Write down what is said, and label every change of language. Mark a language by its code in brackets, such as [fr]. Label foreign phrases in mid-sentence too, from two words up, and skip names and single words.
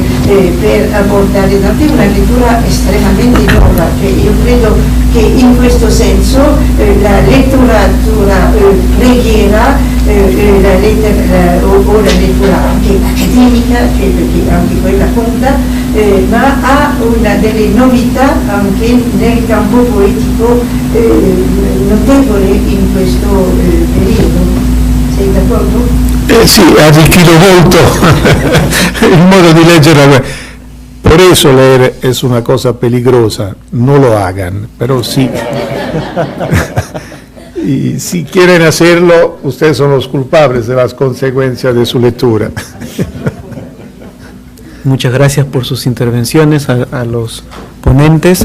[it] per abordare Dante, una lettura estremamente nuova, cioè io credo che in questo senso la letteratura preghiera o la lettura anche accademica, perché anche quella conta, ma ha una delle novità anche nel campo poetico notevole in questo periodo. Sei d'accordo? Sí, ha arricchito molto il modo di leggere. [es] Por eso leer es una cosa peligrosa, no lo hagan, pero sí. Y si quieren hacerlo, ustedes son los culpables de las consecuencias de su lectura. Muchas gracias por sus intervenciones a los ponentes.